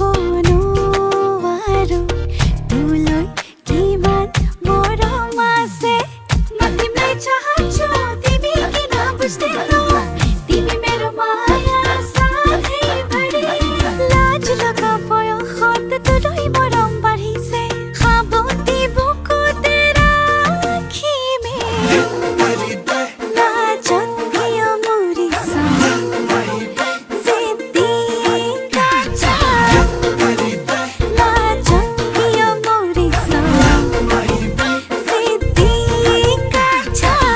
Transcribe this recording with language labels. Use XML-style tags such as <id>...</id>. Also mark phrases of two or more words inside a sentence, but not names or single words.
<as>নোৱাৰো তোলৈ কিমান মৰম আছে মাতিম নাই চাহাছো</as> <ne>तिमी किन बुझ्दैनौ तिमी मेरो माया साथै भरि</ne> <as>लाज लगा बयसत তোৰই মৰম বাঢ়িছে সাৱতি বুকুতে ৰাখিমে লাজত কিয় মৰিছ জিদ্দি কাঞ্চা লাজত কিয় মৰিছ জিদ্দি কাঞ্চা</as>